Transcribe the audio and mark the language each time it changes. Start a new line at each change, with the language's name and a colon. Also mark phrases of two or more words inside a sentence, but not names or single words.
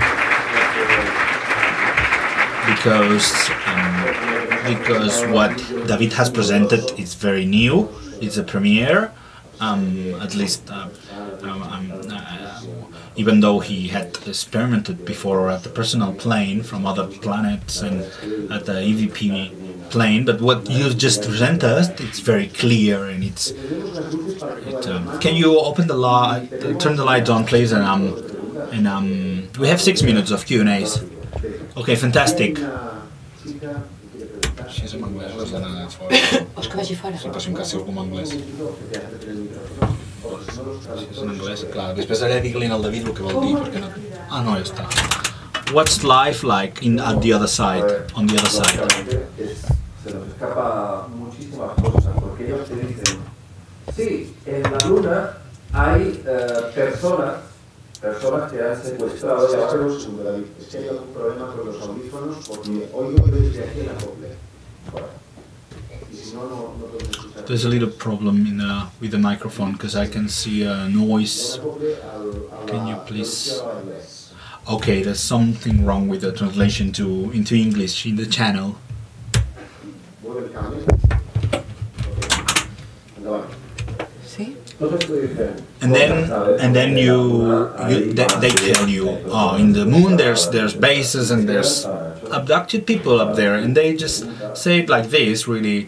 English: Because what David has presented is very new, it's a premiere, at least even though he had experimented before at the personal plane from other planets and at the EVP plane, but what you just presented us, it's very clear, and can you open the light, turn the light on, please, and we have 6 minutes of Q&As. Okay, fantastic. She's in
Catalan: anglès, vols que vagi fora? Sí, però si em cassi algú en anglès. Si és en anglès, clar, després allà digue-li al David el que vol dir, perquè no... Ah, no, ja està.
English: What's life like at the other side, on the other side?
Spanish: Se nos escapa muchísimas cosas, porque ellos te dicen, sí, en la Luna hay personas que han secuestrado, ya va a es que hay algún problema con los audífonos, porque oigo desde aquí en la copla.
English: There's a little problem with the microphone, because I can see a noise. Can you please... Okay, there's something wrong with the translation into English in the channel. And then they tell you, oh, in the moon there's bases and there's abducted people up there, and they just say it like this, really.